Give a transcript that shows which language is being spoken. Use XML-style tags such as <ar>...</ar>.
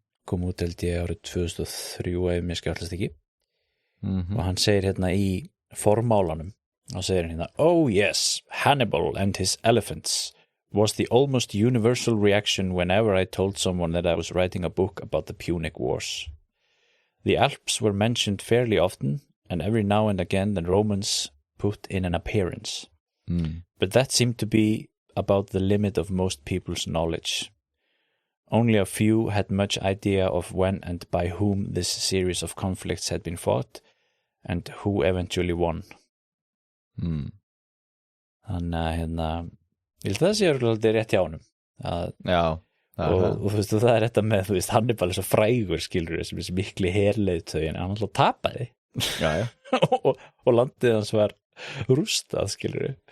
<is>kom út held ég árið 2003 ef mér skjállast ekki og hann segir hérna</is> <en>í formálanum hann segir hérna Oh yes, Hannibal and his elephants was the almost universal reaction whenever I told someone that I was writing a book about the Punic Wars. The Alps were mentioned fairly often and every now and again the Romans put in an appearance. But that seemed to be about the limit of most people's knowledge. Only a few had much idea of when and by whom this series of conflicts had been fought and who eventually won.</en> <is>Þannig að hérna ég held að það sé örgulega rétt hjá honum og þú veist, það er þetta með þú veist, Hannibal er svo frægur skilur sem þessi mikli herleiðtögi en hann alltaf tapaði og landið hans var rústað skilur</is>